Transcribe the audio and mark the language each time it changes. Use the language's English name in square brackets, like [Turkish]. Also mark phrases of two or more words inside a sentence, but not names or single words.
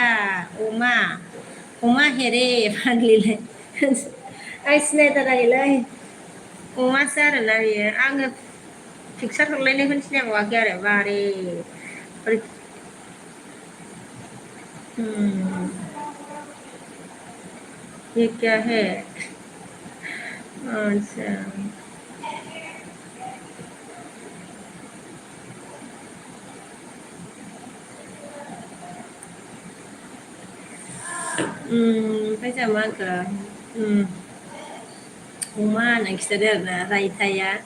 [Bodo] अमा हेरे फाग्लिलाय आं सिनायथाराखैलै अमासो आरोना बियो आङो पिकसार हरलायनायखौनो सिनायबावाखै आरो बारे [Hindi] ये क्या है अच्छा [Bodo] ओमफ्राय जोंहा मा होनखो अमा होनना खिथादो आरोना रायथाया